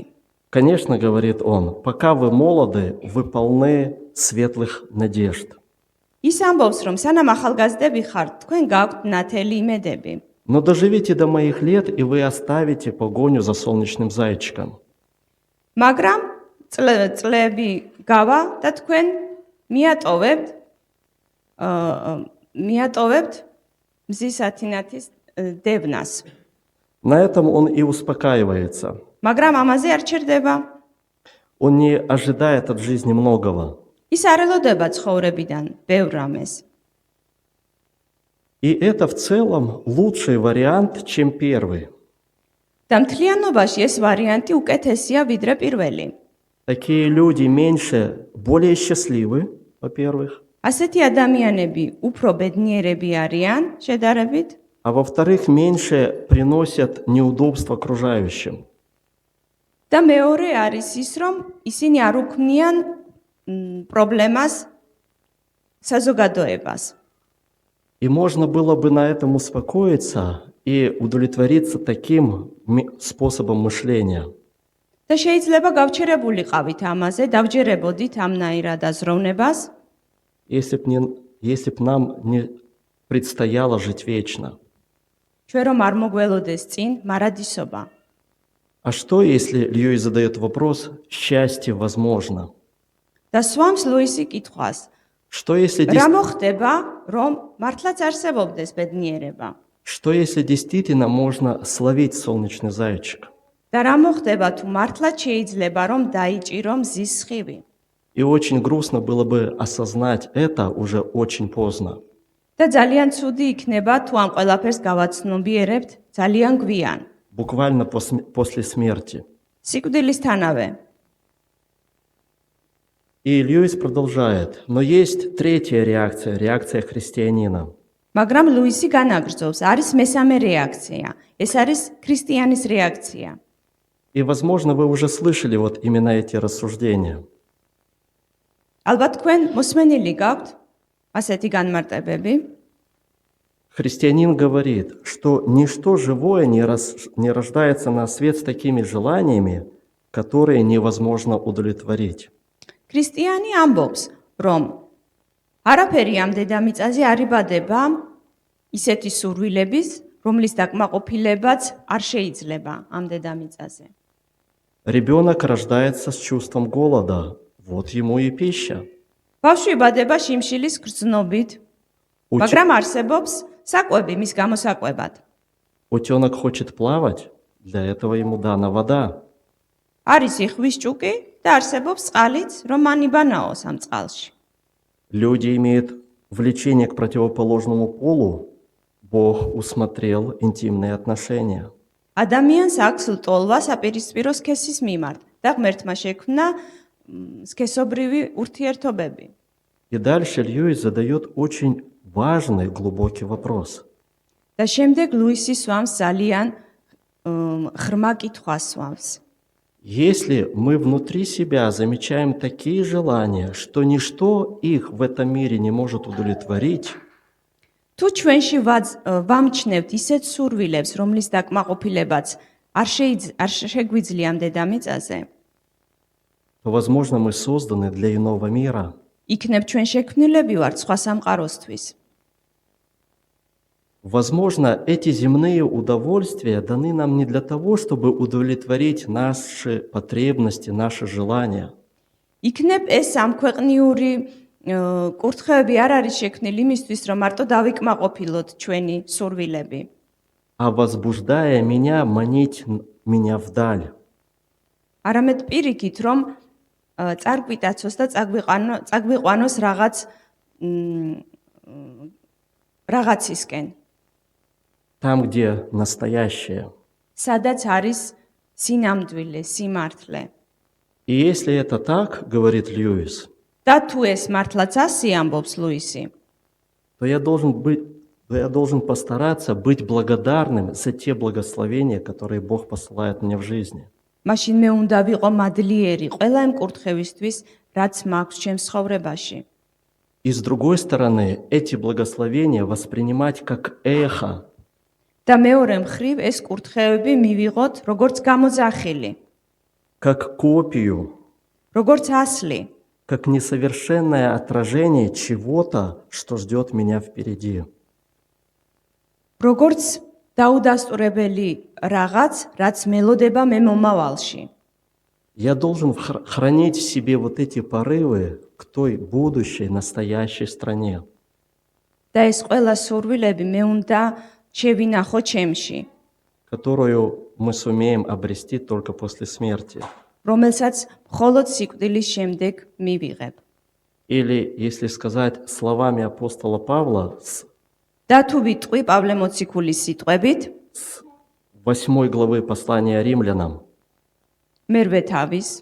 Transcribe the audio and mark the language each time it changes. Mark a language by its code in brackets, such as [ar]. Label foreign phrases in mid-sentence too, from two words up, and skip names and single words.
[ru] Конечно, говорит он, пока вы молоды, вы полны светлых надежд. [ka] ის ამბობს, რომ სანამ ახალგაზრდები ხართ, თქვენ გაქვთ ნათელი იმედები. [ru] Но доживите до моих лет, и вы оставите погоню за солнечным зайчиком. [ka] მაგრამ წლები გავა და თქვენ მიატოვებთ მზის ათინათის დევნას. [ru] На этом он и успокаивается. [ka] მაგრამ ამაზე არ ჩერდება. [ru] Он не ожидает от жизни многого. [ka] ის არ ელოდება ცხოვრებიდან ბევრ რამეს. [ru] И это в целом лучший вариант, чем первый. [ka] და მთლიანობაში ეს ვარიანტი უკეთესია ვიდრე პირველი. [ru] Такие люди более счастливы, во-первых, [ka] ასეთი ადამიანები უფრო ბედნიერები არიან შედარებით, [ru] а во-вторых, меньше приносят неудобства окружающим. [ka] და მეორე არის ის, რომ ისინი არ უქმნიან პრობლემას საზოგადოებას. [ru] И можно было бы на этом успокоиться и удовлетвориться таким способом мышления. [ka] და შეიძლება გავჩერებულიყავით ამაზე, დავჯერებოდით ამნაირად აზროვნებას, [ru] если б нам не предстояло жить вечно. [ka] ჩვენ რომ არ მოგველოდეს წინ მარადისობა. [ru] А что, если Льюис задает вопрос, счастье возможно? [ka] და სვამს ლუისი კითხვას, [ru] Что если [ka] რა მოხდება, რომ მართლაც არსებობდეს ბედნიერება? [ru] Что если действительно можно словить солнечный зайчик? [ka] და რა მოხდება თუ მართლაც შეიძლება რომ დაიჭირო მზის სხივი? [ru] И очень грустно было бы осознать это уже очень поздно. [ka] და ძალიან ცუდი იქნება თუ ამ ყველაფერს გავაცნობიერებთ ძალიან გვიან, [ru] Буквально после смерти. [ka] სიკვდილისთანავე. [ru] И Льюис продолжает. Но есть третья реакция, реакция христианина. [ka] მაგრამ ლუისი განაგრძობს, არის მესამე რეაქცია. ეს არის ქრისტიანის რეაქცია. [ru] И, возможно, вы уже слышали вот именно эти рассуждения. [ka] ალბათ თქვენ მოსმენილი გაქვთ ასეთი განმარტებები. [ru] Христианин говорит, что ничто живое не рождается на свет с такими желаниями, которые невозможно удовлетворить. [ka] ქრისტიანი ამბობს, რომ არაფერი ამ დედამიწაზე არ იბადება ისეთი სურვილების, რომლის დაკმაყოფილებაც არ შეიძლება ამ დედამიწაზე. [ru] Ребенок рождается с чувством голода. Вот ему и пища. [ka] ბავშვი იბადება შიმშილის გრძნობით, მაგრამ არსებობს საკვები მის გამოსაკვებად. [ru] Утенок хочет плавать, для этого ему дана вода. [ka] არის იხვის ჭუკი და არსებობს წყალიც, რომ მან იბანაოს ამ წყალში. [ru] Люди имеют влечение к противоположному полу. Бог усмотрел интимные отношения. [ka] ადამიანს აქვს ლტოლვა საპირისპირო სქესის მიმართ და ღმერთმა შექმნა სქესობრივი ურთიერთობები. [ru] И дальше Льюис задает очень важный, глубокий вопрос. [ka] და შემდეგ ლუისი სვამს ძალიან ღრმა კითხვას სვამს. [ru] Если мы внутри себя замечаем такие желания, что ничто их в этом мире не может удовлетворить, [ka] თუ ჩვენში ვამჩნევთ ისეთ სურვილებს, რომლის დაკმაყოფილებაც არ შეგვიძლია ამ დედამიწაზე, [ru] то, возможно, мы созданы для иного мира. [ka] იქნებ ჩვენ შექმნილები ვართ სხვა სამყაროსთვის. [ru] Возможно, эти земные удовольствия даны нам не для того, чтобы удовлетворить наши потребности, наши желания. [ka] იქნებ ეს სამქვეყნიური კურთხევები არ არის შექმნილი იმისთვის, რომ მარტო დავიკმაყოფილოთ ჩვენი სურვილები, [ru] а возбуждая меня, манить меня вдаль. [ka] არამედ პირიქით, რომ წარკვიტაცოს და წაგვიყვანოს რაღაცისკენ, [ru] Там, где настоящее. [ka] სადაც არის სინამდვილე, სიმართლე. [ru] И если это так, говорит Льюис, [ka] და თუ ეს მართლაც ასე ამბობს ლუისი, [ru] то я должен постараться быть благодарным за те благословения, которые Бог посылает мне в жизни. [ka] მაშინ მე უნდა ვიყო მადლიერი ყველა იმ კურთხევისთვის, რაც მაქვს ჩემს ცხოვრებაში. [ru] И с другой стороны, эти благословения воспринимать как эхо, [ka] და მეორე მხრივ ეს კურთხევები მივიღოთ როგორც გამოძახილი, [ru] как копию, [ka] როგორც ასლი, [ru] как несовершенное отражение чего-то, что ждет меня впереди. [ka] როგორც დაუდასტურებელი რაღაც, რაც მელოდება მე მომავალში. [ru] Я должен хранить в себе вот эти порывы к той будущей, настоящей стране. [ka] და ეს ყველა სურვილები მე უნდა შევინახო ჩემში, [ru] которую мы сумеем обрести только после смерти. [ka] რომელსაც მხოლოდ სიკვდილის შემდეგ მივიღებ. [ru] Или, если сказать словами апостола Павла, [ka] და თუ ვიტყვი პავლე მოციქულის სიტყვებით, [ru] с 8 главы послания римлянам, [ka] მერვე თავის,